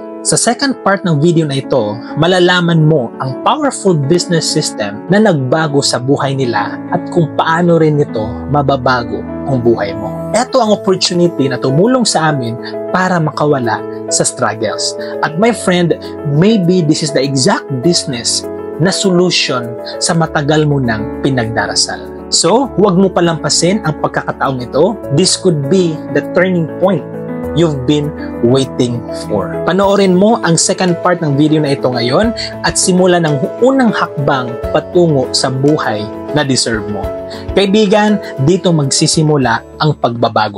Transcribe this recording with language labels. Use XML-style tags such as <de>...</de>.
<tl>Sa second part ng video na ito, malalaman mo ang powerful business system na nagbago sa buhay nila at kung paano rin ito mababago ang buhay mo. Ito ang opportunity na tumulong sa amin para makawala sa struggles.</tl> <en>At my friend, maybe this is the exact business</en> <tl>na solution sa matagal mo nang pinagdarasal. So, huwag mo palampasin ang pagkakataong ito.</tl> <en>This could be the turning point you've been waiting for.</en> <tl>Panoorin mo ang second part ng video na ito ngayon at simulan ng unang hakbang patungo sa buhay na deserve mo. Kaibigan, dito magsisimula ang pagbabago.</tl>